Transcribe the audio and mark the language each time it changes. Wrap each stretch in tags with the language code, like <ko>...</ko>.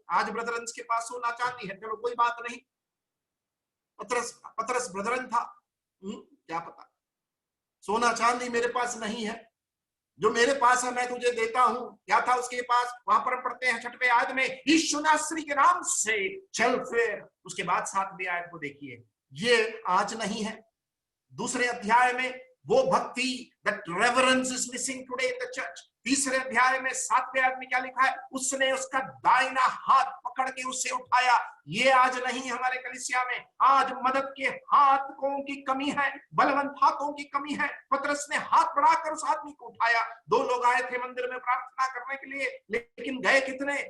<hi>आज ब्रदरंस के पास सोना चांदी है, चलो कोई बात नहीं। पतरस ब्रदरन था, क्या पता, सोना चांदी मेरे पास नहीं है, जो मेरे पास है मैं तुझे देता हूं। क्या था उसके पास? वहां पर हम पढ़ते हैं 6वें आयत में, यीशु नासरी के नाम से चल फिर। उसके बाद 7वें आयत को देखिए, ये आज नहीं है। 2 अध्याय में वो भक्ति,</hi> <en>that reverence is missing today in the church।</en> <hi>3 अध्याय में 7वें आयत में क्या लिखा है, उसने उसका दाहिना हाथ पकड़ के उसे उठाया। ये आज नहीं हमारे कलीसिया में। आज मदद के हाथों की कमी है, बलवंत हाथों की कमी है। पतरस ने हाथ बढ़ाकर उस आदमी को उठाया। 2 लोग आए थे मंदिर में प्रार्थना करने के लिए, लेकिन गए कितने?</hi>